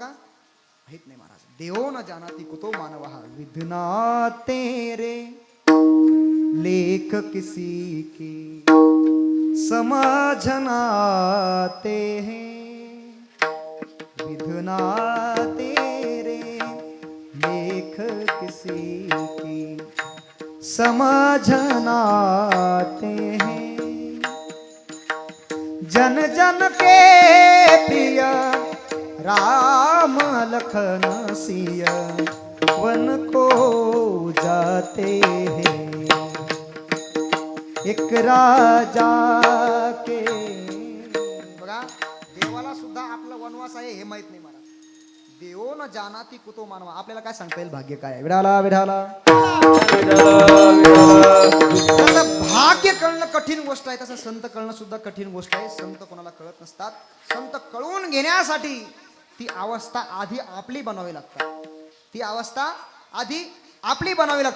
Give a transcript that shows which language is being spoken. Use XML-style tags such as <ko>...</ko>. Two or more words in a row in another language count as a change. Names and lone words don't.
<mr>माहित नाही महाराज.</mr> <sa>देवो न जानाति कुतो मानवहा,</sa> <hi>विधना तेरे लेख किसी की समझना आते हैं, विधना तेरे लेख किसी की समझना आते हैं, जन जन के प्रिय राम लखन सिय वन को जाते हैं, एक राजा के.</hi> <mr>बघा, देवाला सुद्धा आपला वनवास आहे हे माहित नाही महाराज.</mr> <sa>देवो न जानाति कुतो मानवा.</sa> <mr>आपल्याला काय सांगता येईल भाग्य काय? विढाला विढाला. तसं भाग्य कळणं कठीण गोष्ट आहे, तसं संत कळणं सुद्धा कठीण गोष्ट आहे. संत कोणाला कळत नसतात. संत कळून घेण्यासाठी ती अवस्था आधी आपली बनवावी लागतात. ती अवस्था आधी आपली बनावी लागते.</mr>